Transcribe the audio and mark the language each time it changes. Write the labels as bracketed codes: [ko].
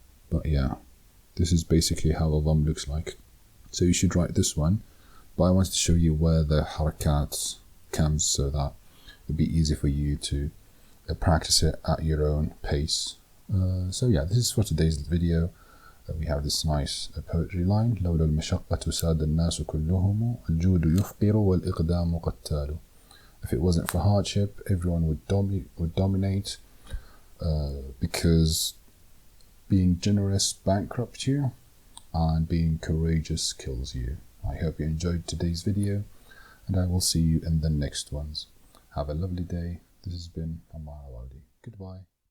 [en] But yeah, this is basically how a dhamma looks like. So you should write this one, but I wanted to show you where the harakat comes so that it'd be easy for you to practice it at your own pace. So yeah, this is for today's video. We have this nice poetry line: [ar] لولا المشقة ساد الناس كلهم الجود يفقر والإقدام قتال. [en] If it wasn't for hardship, everyone would dominate, because being generous bankrupts you and being courageous kills you. I hope you enjoyed today's video, and I will see you in the next ones. Have a lovely day. This has been Ammar Awadi. Goodbye.